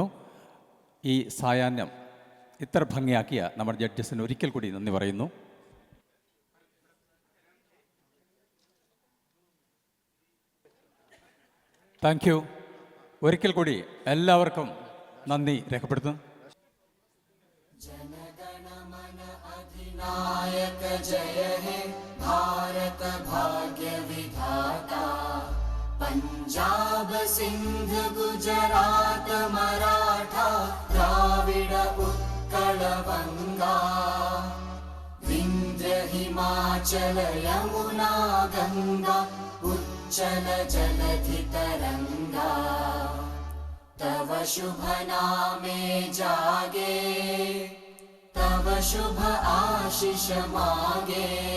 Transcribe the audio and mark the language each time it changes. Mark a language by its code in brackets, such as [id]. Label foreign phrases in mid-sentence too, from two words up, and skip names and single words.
[ml] ഈ സായാഹ്നം ഇത്ര ഭംഗിയാക്കിയ നമ്മുടെ ജഡ്ജസിന് ഒരിക്കൽ കൂടി നന്ദി പറയുന്നു. [en] thank you. [ml] ഒരിക്കൽ കൂടി എല്ലാവർക്കും നന്ദി രേഖപ്പെടുത്തുന്നു. [bn] নায়ক জয় হে ভারত ভাগ্য বিধাতা পাঞ্জাব সিন্ধু গুজরাট মারাঠা দ্রাবিড় উৎকল বঙ্গ বিন্ধ্য হিমাচল যমুনা গঙ্গা উচ্ছল জলধি তরঙ্গ তব শুভ নামে জাগে তব শুভ আশিস মাগে